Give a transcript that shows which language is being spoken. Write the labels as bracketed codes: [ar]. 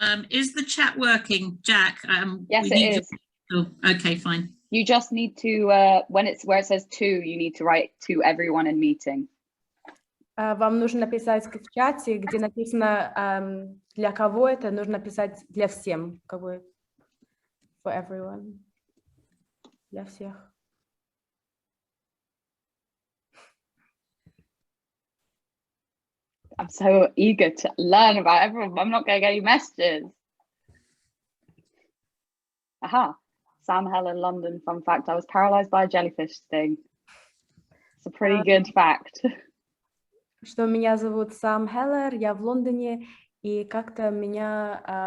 [en] Is the chat working, Jack? Yes, it is. Oh, okay, fine. You just need to, where it says to, you need to write to everyone in meeting. [ru] Вам нужно написать в чате, где написано для кого это, нужно написать для всем, [en] for everyone, [ru] для всех. [en] I'm so eager to learn about everyone. I'm not going to get any messages. Aha. Sam Helen, London. Fun fact, I was paralyzed by a jellyfish sting. It's a pretty good fact. [ru] Что меня зовут Сам Хеллер, я в Лондоне, и как-то меня...